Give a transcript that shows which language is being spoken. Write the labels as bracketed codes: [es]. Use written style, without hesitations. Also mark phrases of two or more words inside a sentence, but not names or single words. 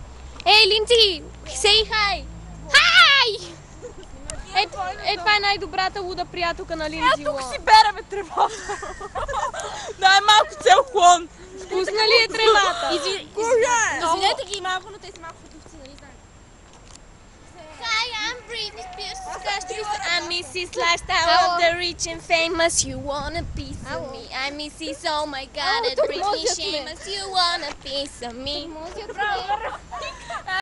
[en] Ей, Линдзи! Say hi! Hi! [bg] Това е най-добрата луда приятелка на Линдзи Лон. Тук си береме тревата. Дай малко цел клон. Вкусна ли е тревата? Извинете ги малко, но те са малко фотовци, нали знаете? [en] Hi, I'm Britney Spears. I'm Mrs. Lifestyle of the rich and famous. You want a piece of me? I'm Mrs. Oh my God, at Britney Shamus. You want a piece of me?